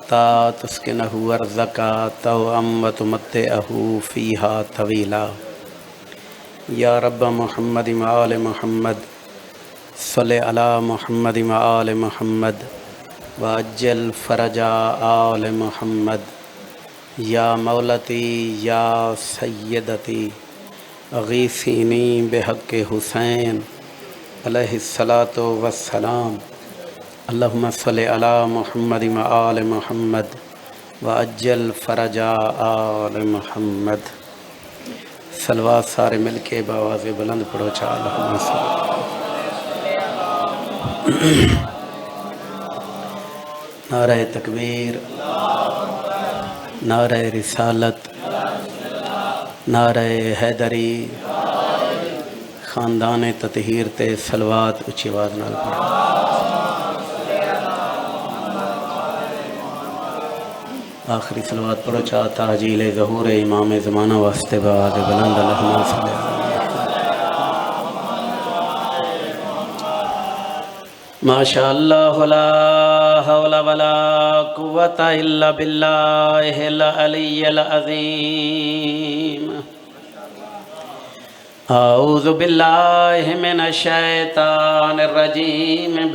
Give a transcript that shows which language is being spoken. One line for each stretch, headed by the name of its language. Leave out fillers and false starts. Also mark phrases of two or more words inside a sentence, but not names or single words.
Arabic: حتى تسكنه أرضك طوعا و تمتعه فيها طويلا. يا رب محمد و آل محمد صل على محمد و آل محمد وعجل فرج آل محمد. يا مولاتي يا سيدتي أغيثيني بحق حسين عليه الصلاة والسلام. اللهم صل على محمد و آل محمد وعجل فرج آل محمد.
Punjabi: صلوات سارے مل کے باآواز بلند پڑھو چا
Arabic: اللهم صل.
Punjabi: نعرہ تکبیر، نعرہ رسالت، نعرہ حیدری، خاندان تطہیر تے صلوات اچی آواز نال پڑھو. آخری صلوات پڑھو چا تعجیل ظہور امام زمانہ واسطے باآواز بلند
Arabic: اللهم صل على. ما شاء الله لا حول ولا قوة إلا بالله العلي العظيم. أعوذ بالله من الشيطان الرجيم.